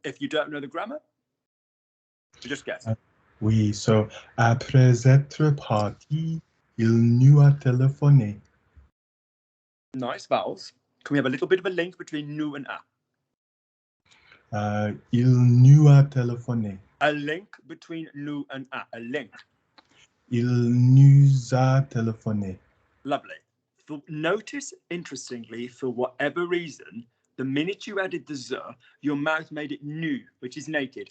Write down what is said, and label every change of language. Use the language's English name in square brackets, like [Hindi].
[English] If you don't know the grammar, just guess. [French] Oui, so après être parti, il nous a téléphoné. [English] Nice vowels. Can we have a little bit of a link between nous and a? [French] Il nous a téléphoné. [English] A link between nous and a. A link. [French] Il nous a téléphoné. [English] Lovely. Notice, interestingly, for whatever reason, the minute you added the z, your mouth made it nu, which is naked.